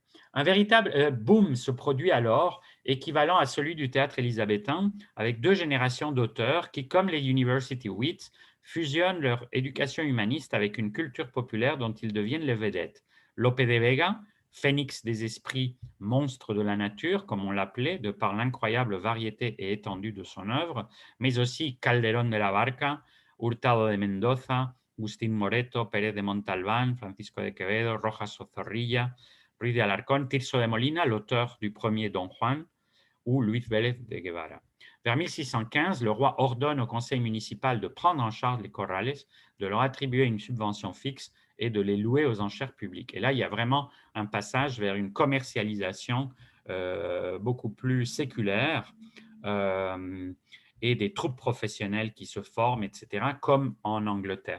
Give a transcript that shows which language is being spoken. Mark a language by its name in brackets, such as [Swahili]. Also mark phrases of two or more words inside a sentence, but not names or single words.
[French] Un véritable boom se produit alors, équivalent à celui du théâtre élisabétain, avec 2 générations d'auteurs qui, comme les University Wits, fusionnent leur éducation humaniste avec une culture populaire dont ils deviennent les vedettes. Lope de Vega, phénix des esprits, monstre de la nature, comme on l'appelait, de par l'incroyable variété et étendue de son œuvre, mais aussi Calderón de la Barca, Hurtado de Mendoza, Agustín Moreto, Pérez de Montalbán, Francisco de Quevedo, Rojas Zorrilla, Ruiz de Alarcón, Tirso de Molina, l'auteur du premier Don Juan, ou Luis Vélez de Guevara. Vers 1615, le roi ordonne au conseil municipal de prendre en charge les corrales, de leur attribuer une subvention fixe et de les louer aux enchères publiques. Et là, il y a vraiment un passage vers une commercialisation beaucoup plus séculaire et des troupes professionnelles qui se forment, etc., comme en Angleterre.